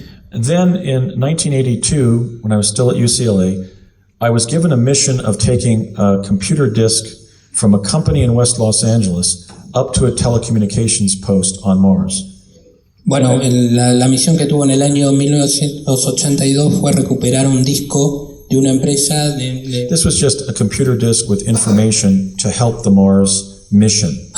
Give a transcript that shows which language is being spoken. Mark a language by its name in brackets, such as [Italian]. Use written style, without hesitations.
[English] And then in 1982, when I was still at UCLA, I was given a mission of taking a computer disk from a company in West Los Angeles up to a telecommunications post on Mars. [Spanish] Bueno, la misión que tuvo en el año 1982 fue recuperar un disco de una empresa [English] This was just a computer disk with information to help the Mars mission.